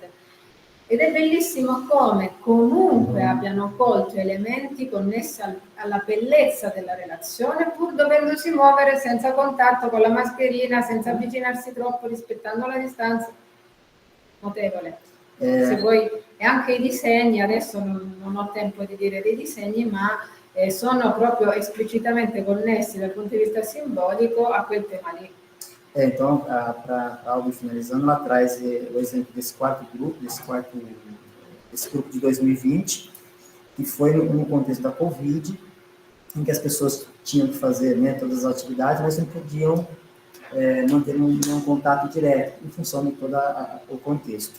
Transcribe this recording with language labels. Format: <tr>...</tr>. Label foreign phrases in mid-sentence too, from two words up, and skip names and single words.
<it>Ed è bellissimo come comunque abbiano colto elementi connessi alla bellezza della relazione, pur dovendosi muovere senza contatto, con la mascherina, senza avvicinarsi troppo, rispettando la distanza. Notevole. Se vuoi, e anche i disegni, adesso non ho tempo di dire dei disegni, ma sono proprio esplicitamente connessi dal punto di vista simbolico a quel tema lì.</it> <pt>Então, para Alba finalizando, ela traz o exemplo desse grupo de 2020, que foi no contexto da Covid, em que as pessoas tinham que fazer, né, todas as atividades, mas não podiam manter um contato direto, em função de todo o contexto.</pt>